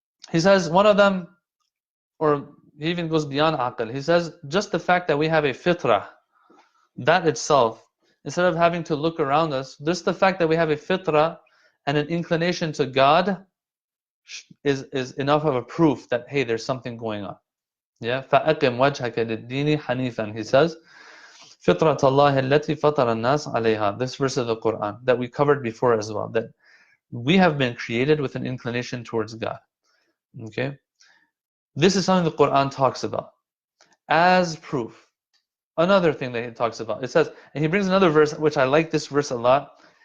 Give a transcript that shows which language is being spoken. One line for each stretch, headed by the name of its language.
English: He says one of them, or he even goes beyond aql. He says just the fact that we have a fitrah, that itself, instead of having to look around us, just the fact that we have a fitrah and an inclination to God is enough of a proof that, hey, there's something going on.
Arabic: Yeah, فَأَقِمْ وَجْهَكَ لِلدِّينِ حَنِيفًا.
English: He says,
Arabic: فِطْرَةَ اللَّهِ الَّتِي فَطَرَ النَّاسَ عَلَيْهَا.
English: This verse of the Quran that we covered before as well, that we have been created with an inclination towards God. Okay, this is something the Quran talks about as proof. Another thing that he talks about, it says, and he brings another verse, which I like this verse a lot.